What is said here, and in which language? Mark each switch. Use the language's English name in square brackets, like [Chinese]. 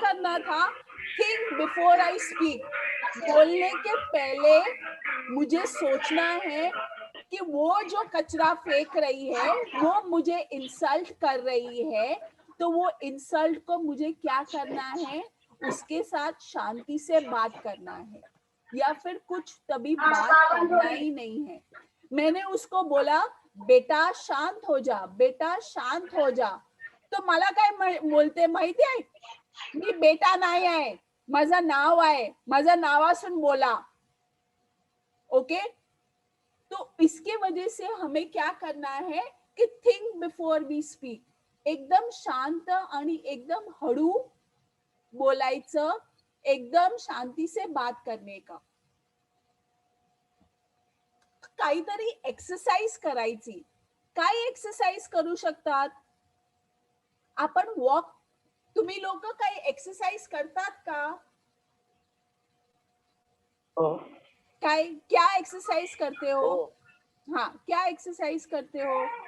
[Hindi] करना था, [English] Think before I speak. [Hindi] बोलने के पहले मुझे सोचना है कि वो जो कचरा फेंक रही है वो मुझे इंसल्ट कर रही है, तो वो इंसल्ट को मुझे क्या करना है, उसके साथ शांति से बात करना है, या फिर कुछ तभी बात करना ही नहीं है। मैंने उसको बोला बेटा शांत हो जा, बेटा शांत हो जा, तो [Marathi] मला काय बोलते माहिती आहे, मी बेटा नाही आहे, माझं नाव आहे, माझं नावासून बोला। [Hindi] ओके, तो इसके वजह से हमें क्या करना है कि [English] think before we speak, [Marathi] एकदम शांत आणि एकदम हळू बोलायचं, [Hindi] एकदम शांती से बात करने का। [Marathi] काहीतरी एक्सरसाइज करायची। काय एक्सरसाइज करू शकतात आपण? वॉक, तुम्ही लोक काही एक्सरसाइज करतात का? [Hindi] काय, क्या एक्सरसाइज करते हो? हाँ, क्या एक्सरसाइज करते हो?